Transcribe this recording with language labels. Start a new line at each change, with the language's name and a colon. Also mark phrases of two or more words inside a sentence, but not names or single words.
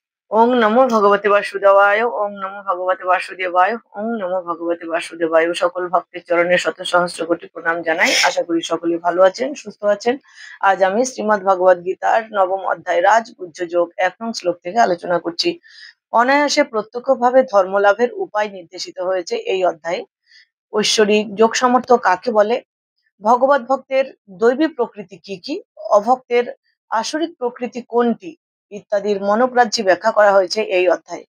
Sanskrit: ওং নমো ভগবতে বাসুদেবায়, ওং নমো ভগবতে বাসুদেবায়, ওং নমো ভগবতে বাসুদেবায়।
Bangla: সকল ভক্তের চরণে শত সহস্র কোটি প্রণাম জানাই। আশা করি সকলে ভালো আছেন, সুস্থ আছেন। আজ আমি শ্রীমদ্ ভগবদ গীতার নবম অধ্যায় রাজগুহ্য যোগ ১ নং শ্লোক থেকে আলোচনা করছি। অনায়াসে প্রত্যক্ষভাবে ধর্ম লাভের উপায় নির্দেশিত হয়েছে এই অধ্যায়ে। ঐশ্বরিক যোগ সামর্থ্য কাকে বলে, ভগবত ভক্তের দৈবী প্রকৃতি কি কি, অভক্তের আসরিক প্রকৃতি কোনটি ইত্যাদির মনোগ্রাহ্যী ব্যাখ্যা করা হয়েছে এই অধ্যায়ে।